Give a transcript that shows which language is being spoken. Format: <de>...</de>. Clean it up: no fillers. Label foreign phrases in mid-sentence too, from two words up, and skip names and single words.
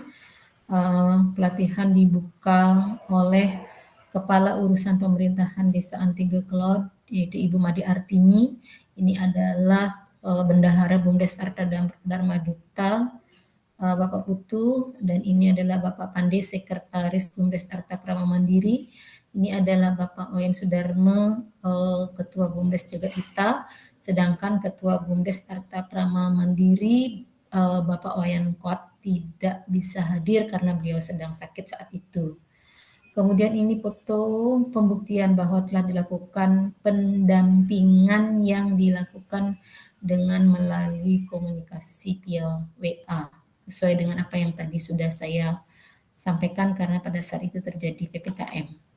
<id>Pelatihan dibuka oleh Kepala Urusan Pemerintahan Desa Antiga Kelod, yaitu Ibu Made Artini. Ini adalah Bendahara BUMDes Arta Dharma Duta, Bapak Putu, dan ini adalah Bapak Pande, Sekretaris BUMDes Arta Krama Mandiri. Ini adalah Bapak Wayan Sudarma, Ketua BUMDes Jagat Ita, sedangkan Ketua BUMDes Arta Krama Mandiri, Bapak Wayan Kuat, tidak bisa hadir karena beliau sedang sakit saat itu. Kemudian ini foto pembuktian bahwa telah dilakukan pendampingan yang dilakukan dengan melalui komunikasi via WA, sesuai dengan apa yang tadi sudah saya sampaikan karena pada saat itu terjadi PPKM.</id>